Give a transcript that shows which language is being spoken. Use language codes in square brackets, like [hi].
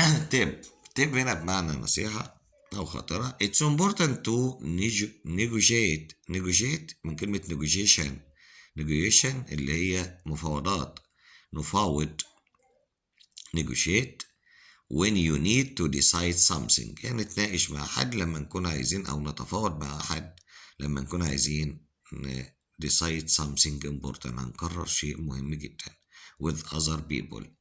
[ar] tip هنا بمعنى نصيحة أو خطرة. [en] It's important to negotiate [ar] من كلمة negotiation اللي هي مفاوضات. نفاوض [en] negotiate when you need to decide something، [ar] يعني نتناقش مع حد لما نكون عايزين، أو نتفاوض مع حد لما نكون عايزين [en] decide something important، [ar] هنقرر شيء مهم جدا [en] with other people.